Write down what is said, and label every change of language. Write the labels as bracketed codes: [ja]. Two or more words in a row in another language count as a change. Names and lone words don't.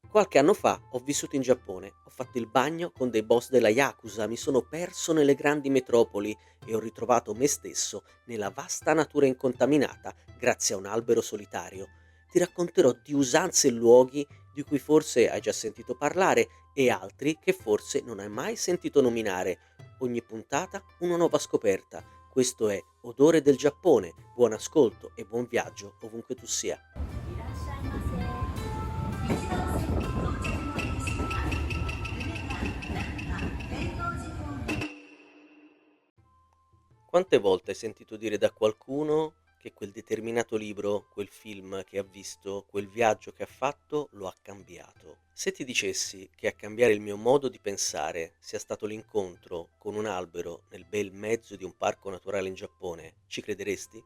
[it] Qualche anno fa ho vissuto in Giappone, ho fatto il bagno con dei boss della Yakuza, mi sono perso nelle grandi metropoli e ho ritrovato me stesso nella vasta natura incontaminata grazie a un albero solitario. Ti racconterò di usanze e luoghi di cui forse hai già sentito parlare e altri che forse non hai mai sentito nominare. Ogni puntata una nuova scoperta. Questo è Odore del Giappone. Buon ascolto e buon viaggio ovunque tu sia. [ja] いらっしゃいませ。一番線到着のですが、夢が中天王寺方面。 [it] Quante volte hai sentito dire da qualcuno che quel determinato libro, quel film che ha visto, quel viaggio che ha fatto lo ha cambiato? Se ti dicessi che a cambiare il mio modo di pensare sia stato l'incontro con un albero nel bel mezzo di un parco naturale in Giappone, ci crederesti?